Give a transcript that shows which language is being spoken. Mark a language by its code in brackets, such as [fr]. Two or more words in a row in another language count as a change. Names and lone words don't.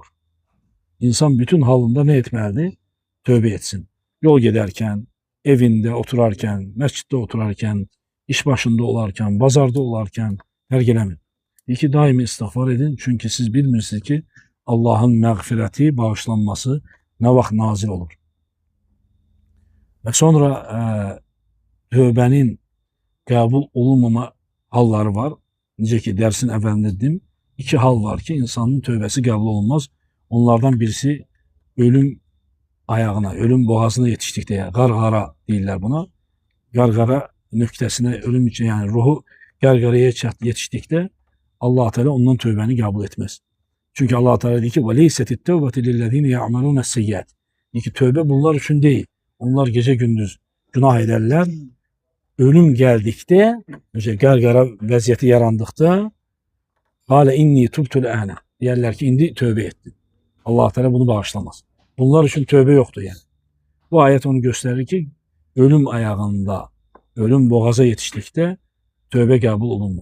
[tr] İnsan bütün halında ne etmelidir? Tövbe etsin. Yol giderken, evinde oturarken, mescitte oturarken, iş başında olarken, bazarda olarken terk eləmin. İki daimi istiğfar edin. [az] Çünkü siz bilmirsiniz ki Allah'ın mağfireti, bağışlanması ne vaxt nazil olur. Ve sonra tövbənin qəbul olunmama halları var. Necə ki dersin əvvəlində dedim, iki hal var ki insanın tövbəsi qəbul olunmaz. Onlardan birisi ölüm ayağına, ölüm boğazına yetişdikdə, qarqara deyirlər buna. Qarqara nöqtəsinə ölüm [tr] için yani [az] ruhu qarqaraya yetişdikdə Allah Teala ondan tövbəni qəbul etmez. Çünkü Allah Teala dedi ki [ar] وَلَيْسَتِ التَّوْبَةِ لِلَّذ۪ينَ يَعْمَلُونَ السَّيِّئَاتِ. [tr] Dedi ki tövbe bunlar için değil. Onlar gece gündüz günah ederler. Ölüm geldikte, [az] gargara vəziyyəti yarandıkta [ar] "قال إني تبت الآن." [az] Deyərlər ki, indi tövbe etdim. Allah Teala bunu bağışlamaz. [tr] Bunlar için tövbe yoktu yani. Bu ayet onu gösterir ki ölüm ayağında, ölüm boğaza yetiştikte tövbe [az] kabul olunmur.